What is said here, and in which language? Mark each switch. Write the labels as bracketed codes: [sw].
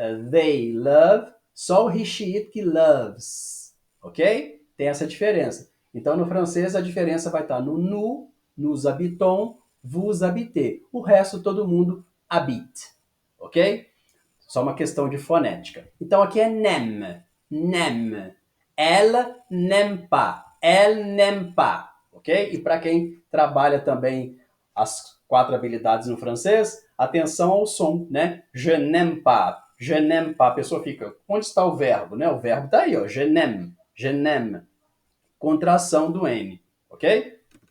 [en] They love, [pt] só o [en] he, she, it [pt] que loves, ok? Tem essa diferença. Então, no francês, a diferença vai estar no nous, [fr] nous habitons, vous habitez. [pt] O resto, todo mundo habite, ok? Só uma questão de fonética. Então, aqui é n'aime, n'aime. [fr] Elle n'aime pas, elle n'aime pas, ok? [pt] E para quem trabalha também as 4 habilidades no francês, atenção ao som, né? [fr] Je n'aime pas, je n'aime pas. [pt] A pessoa fica, onde está o verbo, né? O verbo está aí, ó, [fr] je n'aime, je n'aime. [pt] Contração do N, ok?